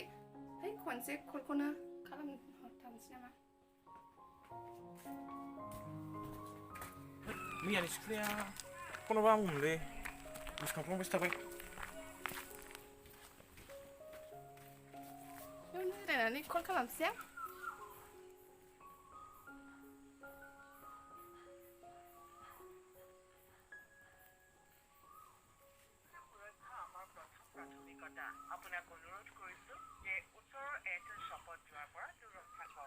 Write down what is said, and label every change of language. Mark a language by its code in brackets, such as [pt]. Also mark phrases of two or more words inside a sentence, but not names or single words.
[brx] है खनसे कलखौनो खालामहरथारनोसै नामा? मैयानि सिख्लाया फनबा आंमोनलै गोसोखांफ्लांबायसो थाबाय। बेयावनो जिरायनानै कल खालामसै आं। [as] আপোনাক অনুৰোধ কৰিছো যে ওচৰৰ এয়াৰটেল শ্বপত যোৱাৰ পৰা দূৰত থাকক।